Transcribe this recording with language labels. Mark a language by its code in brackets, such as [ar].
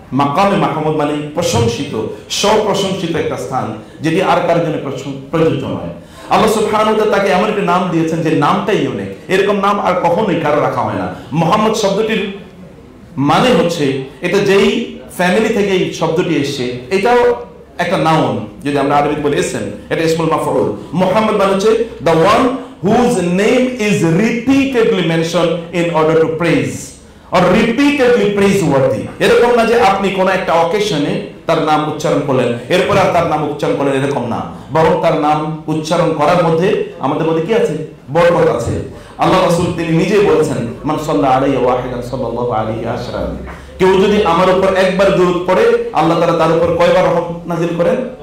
[bn] মাকামে মাহমুদ মানে প্রশংসিত, স্বপ্রশংসিত একটা স্থান, যেটি আর কারোর জন্য প্রযোজ্য নয়। আল্লাহ সুবহানাহু ওয়া তাআলা তাকে এমন একটা নাম দিয়েছেন যে নামটাই ইউনিক, এরকম নাম আর কখনোই কারো রাখা হয় না। মুহাম্মদ শব্দটির মানে হচ্ছে, এটা যেই ফ্যামিলি থেকে এই শব্দটি এসেছে এটাও একটা নাউন, যদি আমরা আরবিতে বলি ইসম, এটা ইসমুল মাফউল। মুহাম্মদ মানে হচ্ছে [en] the one whose name is repeatedly mentioned in order to praise or repeatedly praiseworthy। [bn] এরকম না যে আপনি কোন একটা অকেশনে তার নাম উচ্চারণ করলেন এরপর আর তার নাম উচ্চারণ করলেন, এরকম না, বরং তার নাম উচ্চারণ করার মধ্যে আমাদের মধ্যে কি আছে? বরকত আছে। আল্লাহ রাসূল তিনি নিজেই বলেছেন, [ar] মান সাল্লা আলাইহি ওয়াহিদান সাল্লাল্লাহু আলাইহি আশরা, [bn] কেউ যদি আমার উপর একবার দরুদ পড়ে আল্লাহ তাআলা তার উপর কয়বার রহমত নাযিল করেন?